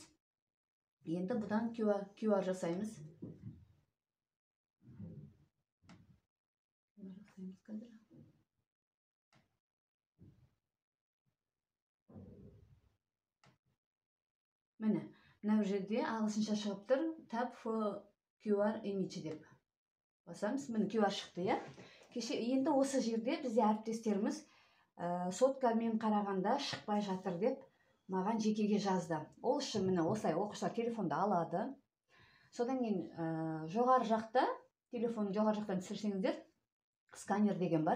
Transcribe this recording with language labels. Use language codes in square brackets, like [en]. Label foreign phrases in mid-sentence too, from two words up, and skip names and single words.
[kk] Енді бұдан QR жасаймыз. Міне, мына жерде ағылшынша шығып тұр. [en] Tap for QR image [kk] деп басамыз. Міне QR шықты, е. Енді осы жерде бізде әріптестеріміз соткамен қарағанда шықпай жатыр деп маған жекеге жазды. Ол үшін міне осылай оқушылар телефонда алады. Содан кейін жоғары жақта, телефонын жоғары жақтан түсірсеңіздер, сканер деген бар.